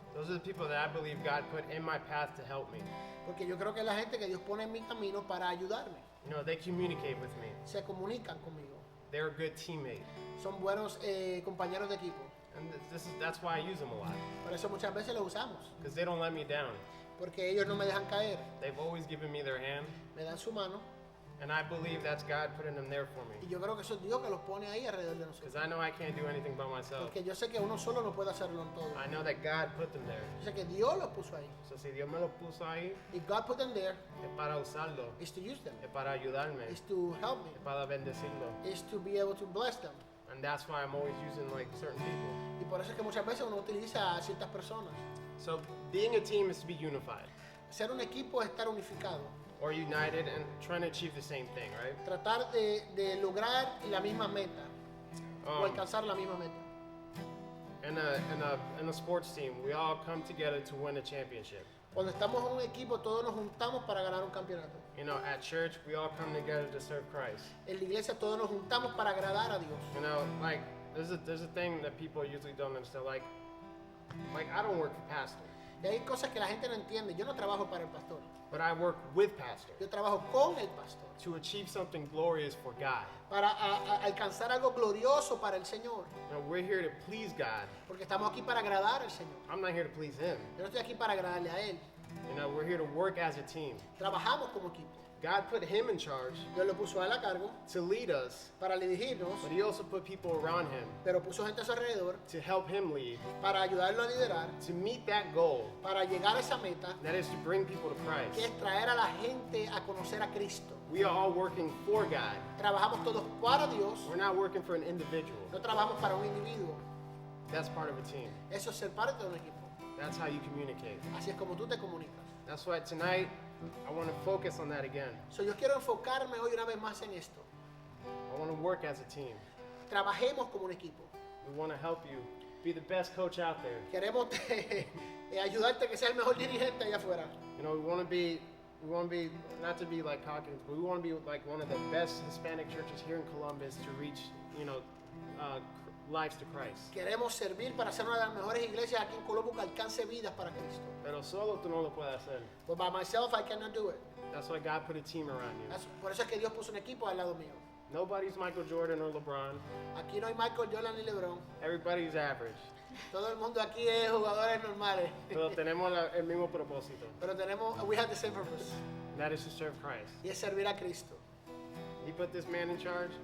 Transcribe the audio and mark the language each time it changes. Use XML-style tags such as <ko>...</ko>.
<en>Those are the people that I believe God put in my path to help me.</en> <es>porque yo creo que es la gente que Dios pone en mi camino para ayudarme,</es> <en>You know, they communicate with me.</en> <es>se comunican conmigo,</es> <en>They're a good teammate.</en> <es>son buenos compañeros de equipo,</es> <en>And that's why I use them a lot.</en> <es>por eso muchas veces los usamos,</es> <en>Because they don't let me down.</en> <es>porque ellos no me dejan caer,</es> <en>They've always given me their hand.</en> <es>me dan su mano,</es> <en>And I believe that's God putting them there for</en> <es>y</es> <en>me.</en> <es>yo creo que eso es Dios que los pone ahí alrededor de nosotros,</es> <en>Because I know I can't do anything by myself.</en> <es>porque yo sé que uno solo no puede hacerlo en todo,</es> <en>I know that God put them there.</en> <es>yo sé que Dios los puso ahí, So si Dios me lo puso ahí,</es> <en>if God put them there,</en> <es>es para usarlo.</es> <en>is to use them,</en> <es>Es para ayudarme.</es> <en>is to help me,</en> <es>Es para bendecirlo.</es> <en>is to be able to bless them. And that's why I'm always using like certain people.</en> <es>Y por eso es que muchas veces uno utiliza a ciertas personas.</es> <en>So being a team is to be unified</en> <es>Ser un equipo es estar unificado,</es> <en>or united and trying to achieve the same thing, right?</en> <es>tratar de lograr la misma meta o alcanzar la misma meta.</es> <en>In a sports team, we all come together to win a championship.</en> <es>Cuando estamos en un equipo, todos nos juntamos para ganar un campeonato.</es> <en>You know, at church, we all come together to serve Christ.</en> <es>En la iglesia, todos nos juntamos para agradar a Dios.</es> <en>You know, like there's a thing that people usually don't understand. Like I don't work for pastor,</en> <es>Y hay cosas que la gente no entiende. Yo no trabajo para el pastor,</es> <en>but I work with pastor</en> <es>yo trabajo con el pastor</es> <en>to achieve something glorious for God.</en> <es>para alcanzar algo glorioso para el Señor.</es> <en>You know, we're here to please God.</en> <es>Porque estamos aquí para agradar al Señor.</es> <en>I'm not here to please Him.</en> <es>Yo no estoy aquí para agradarle a Él.</es> <en>You know, we're here to work as a team.</en> <es>Trabajamos como equipo.</es> <en>God put Him in charge</en> <es>Dios lo puso a él a cargo</es> <en>to lead us,</en> <es>para dirigirnos,</es> <en>but He also put people around Him</en> <es>pero puso gente a su alrededor</es> <en>to help Him lead,</en> <es>para ayudarlo a liderar,</es> <en>to meet that goal.</en> <es>para llegar a esa meta,</es> <en>That is to bring people to</en> <es>que</es> <en>Christ.</en> <es>es traer a la gente a conocer a Cristo.</es> <en>We are all working for God.</en> <es>Trabajamos todos para Dios,</es> <en>We're not working for an individual.</en> <es>no trabajamos para un individuo.</es> <en>That's part of a team.</en> <es>Eso es ser parte de un equipo.</es> <en>That's how you communicate.</en> <es>Así es como tú te comunicas.</es> <en>That's why tonight I want to focus on that again.</en> <es>So, yo quiero enfocarme hoy una vez más en esto.</es> <en>I want to work as a team.</en> <es>Trabajemos como un equipo.</es> <en>We want to help you be the best coach out there.</en> <es>Queremos ayudarte a que seas el mejor dirigente allá afuera.</es> <en>You know, we want to be not to be like Hawkins, but we want to be like one of the best Hispanic churches here in Columbus to reach, you know, lives to Christ.</en> <es>Queremos servir para ser una de las mejores iglesias aquí en Colombo que alcance vidas para Cristo. Pero solo tú no lo puedes hacer.</es> <en>But by myself, I cannot do it. That's why God put a team around you.</en> <es>Por eso es que Dios puso un equipo al lado mío.</es> <en>Nobody's Michael Jordan or LeBron.</en> <es>Aquí no hay Michael Jordan ni LeBron.</es> <en>Everybody's average.</en> <es>Todo el mundo aquí es jugadores normales. Pero tenemos el mismo propósito.</es> <en>Pero we have the same purpose. That is to serve Christ.</en> <es>Y es servir a Cristo.</es> <en>He put this man in charge,</en>